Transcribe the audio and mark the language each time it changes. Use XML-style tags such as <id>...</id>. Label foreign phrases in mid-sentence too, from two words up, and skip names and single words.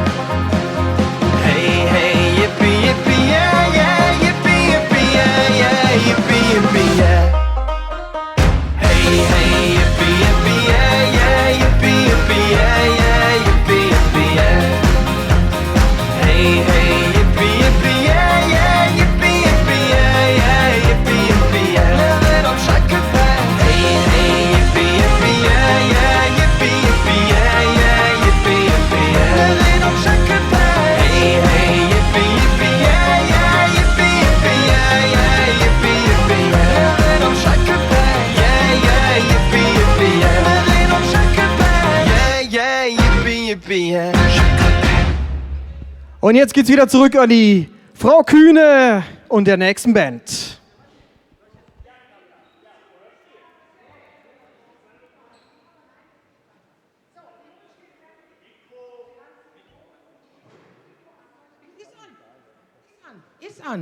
<en>Hey, hey, yippie, yippie, yeah, yeah, yippie, yippie, yeah, yeah, yippie, yippie, yeah. Hey, hey, yippie, yippie, yeah, yeah, yippie, yippie, yeah, yeah, yippie, yippie, yeah. Hey, hey, yippie, yippie, yeah, yeah, yippie, yippie, yeah, yeah, yippie, yippie, yeah. Live it on Schöckelpad. Hey, hey, yippie, yippie, yeah, yeah, yippie, yippie, yeah, yeah, yippie, yippie, yeah. Live it on Schöckelpad. Hey, hey, yippie, yippie, yeah, yeah, yippie, yippie, yeah, yeah, yippie, yippie, yeah. Live it on Schöckelpad. Yeah, yeah, yippie, yippie, yeah. Live it on Schöckelpad. Yeah, yeah, yippie, yippie, yeah.</en> <de>Und jetzt geht's wieder zurück an die Frau Kühne und der nächsten Band. Ist an.</de>